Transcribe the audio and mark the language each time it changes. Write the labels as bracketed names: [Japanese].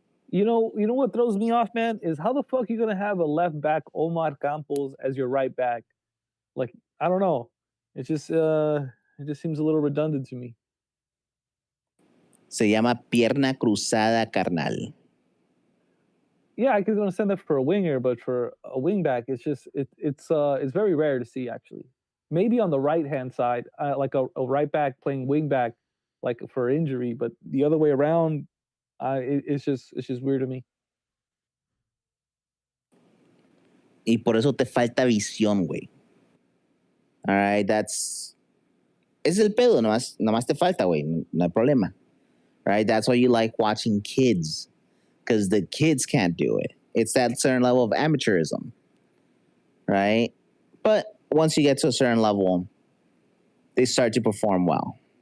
[English] You know what throws me off, man, is how the fuck you gonna have a left back Omar Campos as your right back? Like, I don't know. It just seems a little redundant to me. [Spanish] Se llama pierna cruzada, carnal. [English] Yeah, I can understand that for a winger, but for a wing back, it's very rare to see actually. Maybe on the right hand side, like a right back playing wing back, like for injury, but the other way around, it's just weird to me. [Spanish] Y por eso te falta visión, güey. [English] All right, [Spanish] es el pedo, nomás te falta, güey. No hay problema. Right? [English] That's why you like watching kids, because the kids can't do it. It's that certain level of amateurism, right? But once you get to a certain level, they start to perform well.